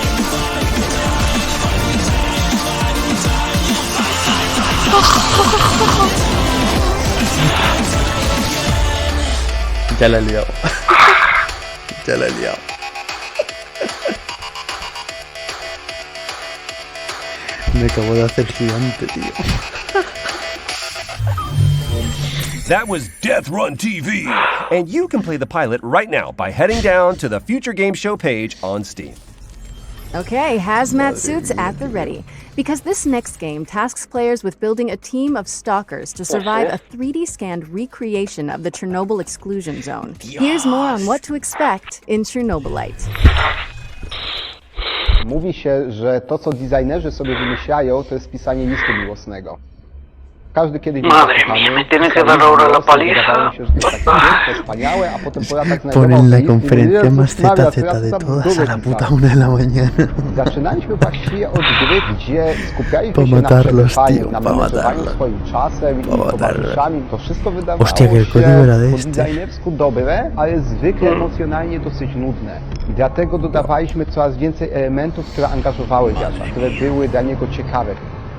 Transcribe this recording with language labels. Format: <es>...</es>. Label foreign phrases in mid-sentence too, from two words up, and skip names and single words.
<es>Ya la he liado. Ya la he liado. Me acabo de hacer gigante, tío.</es> <en>That was Death Run TV. And you can play the pilot right now by heading down to the Future Game Show page on Steam. Okay, hazmat suits at the ready. Because this next game tasks players with building a team of stalkers to survive a 3D scanned recreation of the Chernobyl exclusion zone. Here's more on what to expect in Chernobylite.</en> <pl>Mówi się, że to, co designerzy sobie wymyślają, to jest pisanie listu miłosnego. Każdy kiedyś wydawało się, że jest takie wspaniałe, a potem po latach</pl> <es>Ponen la conferencia más ZZ de todas a la puta 1 de la mañana.</es> <pl>Zaczynaliśmy właściwie od gry, gdzie skupialiśmy się na przetrwaniu, na manewrowaniu swoim czasem i towarzyszami. To wszystko wydawało się po designersku dobre, ale zwykle emocjonalnie dosyć nudne. I dlatego dodawaliśmy coraz więcej elementów, które angażowały gracza, które były dla niego ciekawe.</pl>